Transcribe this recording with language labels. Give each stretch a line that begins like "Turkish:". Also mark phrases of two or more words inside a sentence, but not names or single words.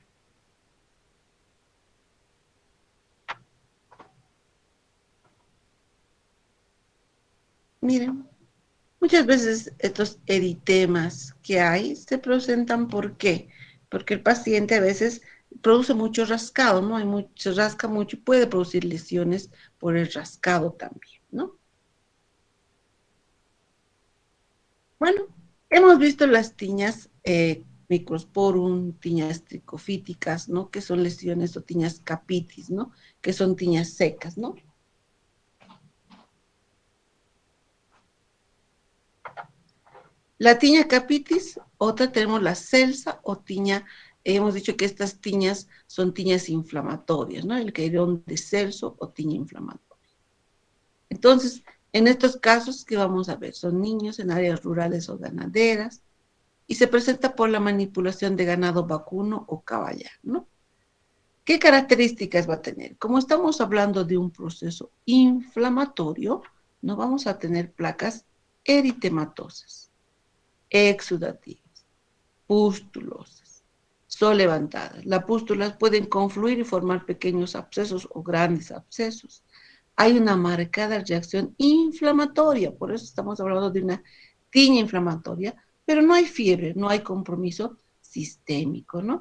Spanish: Miren, muchas veces estos eritemas que hay se presentan ¿por qué? Porque el paciente a veces produce mucho rascado, ¿no? Se rasca mucho y puede producir lesiones por el rascado también, ¿no? Bueno, hemos visto las tiñas microsporum, tiñas tricofíticas, ¿no? Que son lesiones o tiñas capitis, ¿no? Que son tiñas secas, ¿no? La tiña capitis, otra tenemos la celsa o tiña, hemos dicho que estas tiñas son tiñas inflamatorias, ¿no? El cairón de celso o tiña inflamatoria. Entonces, en estos casos, ¿qué vamos a ver? Son niños en áreas rurales o ganaderas y se presenta por la manipulación de ganado vacuno o caballar, ¿no? ¿Qué características va a tener? Como estamos hablando de un proceso inflamatorio, no vamos a tener placas eritematosas, exudativas, pústulosas, son levantadas. Las pústulas pueden confluir y formar pequeños abscesos o grandes abscesos. Hay una marcada reacción inflamatoria, por eso estamos hablando de una tiña inflamatoria, pero no hay fiebre, no hay compromiso sistémico, ¿no?